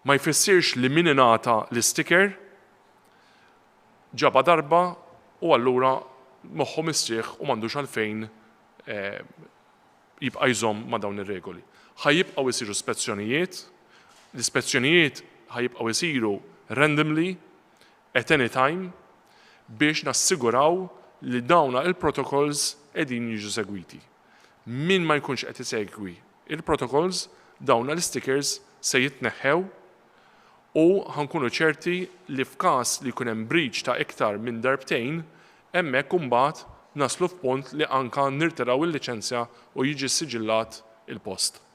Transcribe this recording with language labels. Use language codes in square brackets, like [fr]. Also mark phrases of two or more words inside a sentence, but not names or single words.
[mt] ma jfissirx li min ingħata l-sticker ġaba darba u allura moħħu mistrieħ u m'għandux għalfejn jibqa' jżomm ma' dawn ir-regoli. Ħajjibqgħu jsiru spezzjonijiet, l-ispezzjonijiet ħajjibqgħu jsiru [en] randomly at any time [mt] biex nassiguraw li dawna il-protocols qegħdin jiġu segwiti. Min ma jkunx qed isegwi il-protocols dawna l-stickers se jitneħħew u ħankunu ċerti li f'każ li jkun hemm breach ta' iktar minn darbtejn hemmhekk imbagħad naslu f'punt li anke nirtiraw il-liċenzja u jiġi siġillat il-post.